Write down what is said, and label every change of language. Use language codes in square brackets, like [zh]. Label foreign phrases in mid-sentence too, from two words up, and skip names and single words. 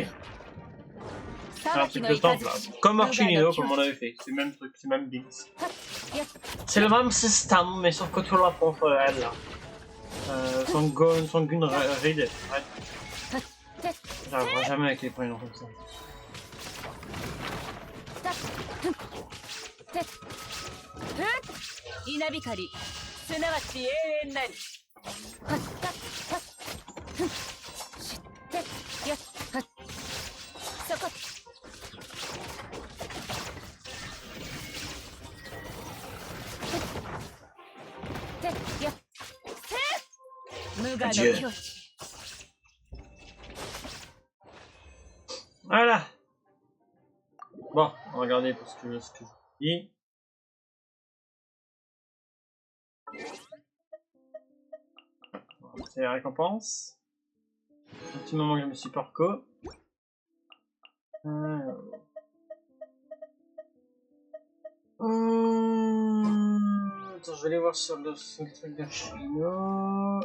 [fr] C'est un truc de temple là. Comme Archinino, comme on avait fait. C'est le même truc, c'est le même Binks. C'est le même système, mais sauf que tu l'affrontes elle là. Son gun raid. J'arriverai jamais avec les prénoms comme ça. [ja] 稲光すなわち永遠なり。はっはっはっ知ってやっはっそこ。てやっ無我の境地。 [fr] Voilà. Bon, on va regarder ce que je dis. C'est la récompense. Un petit moment que je me suis parco. Attends, je vais aller voir sur le truc d'Archino.